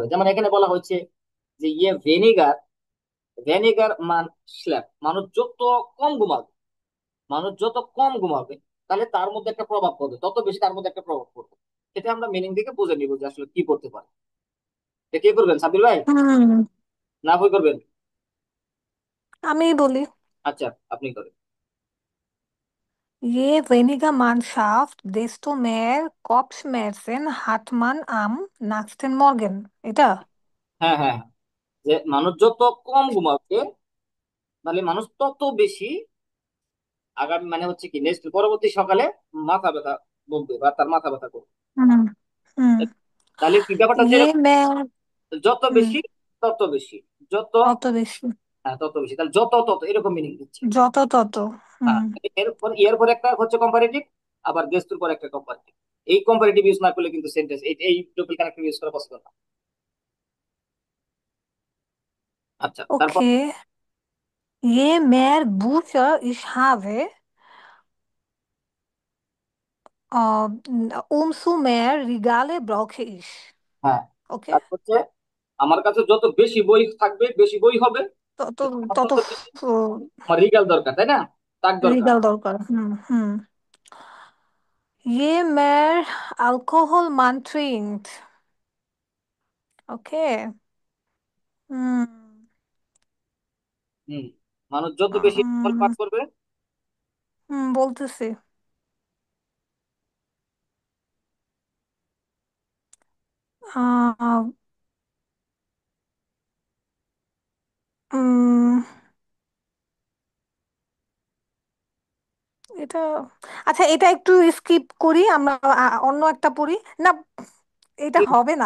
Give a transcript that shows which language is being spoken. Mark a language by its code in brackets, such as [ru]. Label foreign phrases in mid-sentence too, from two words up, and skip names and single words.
[bn] যেমন এখানে বলা হয়েছে যে [de] je weniger, weniger man schläft, [bn] মানুষ যত কম ঘুমাবে, মানুষ যত কম ঘুমাবে তাহলে তার মধ্যে একটা প্রভাব পড়বে, তত বেশি তার মধ্যে একটা প্রভাব পড়বে। এটা আমরা মিনিং থেকে বুঝে নিব যে আসলে কি করতে পারে। এটা কি করবেন সাবির ভাই, হুম। না বই করবেন? আমি বলি আচ্ছা, আপনি করেন। [de] Je weniger man schafft, desto mehr Kopfschmerzen hat man am nächsten Morgen. [bn] এটা হ্যাঁ হ্যাঁ হ্যাঁ। যে মানুষ যত কম ঘুমাবে তাহলে মানুষ তত বেশি আগামী মানে হচ্ছে কি নেক্সট পরবর্তী সকালে মাথা ব্যথা বলবে বা তার মাথা ব্যথা করবে। হুম হুম তাহলে কি ব্যাপারটা হচ্ছে ये এরকম, मैं যত হুম বেশি তত বেশি, যত অত বেশি হ্যাঁ তত বেশি, তাহলে যত তত এরকম মিনিং দিচ্ছে। যত তত হ্যাঁ, হুম এর পর একটা হচ্ছে কম্পারেটিভ, আবার দেশতুর পর একটা কম্পারেটিভ। এই কম্পারেটিভ ইউজ না করলে কিন্তু সেন্টেন্স এই [en] double connective use [bn] করা পসিবল না। আচ্ছা তারপর [de] okay je mehr Bücher ich habe äh, umso mehr Regale brauche ich [bn] হ্যাঁ, okay তারপর হচ্ছে আমার কাছে যত বেশি বই থাকবে, বেশি বই হবে, তত আমার তত তত বেশি আমার রিগাল দরকার, তাই না? তাক দরকার। রিগাল দরকার হুম হুম [de] je mehr Alkohol man trinkt [bn] okay হুম হুম, মানুষ যত বেশি অ্যালকোহল পান করবে, বলতেছি আহ উম এটা আচ্ছা এটা একটু স্কিপ করি আমরা অন্য একটা পড়ি না এটা হবে না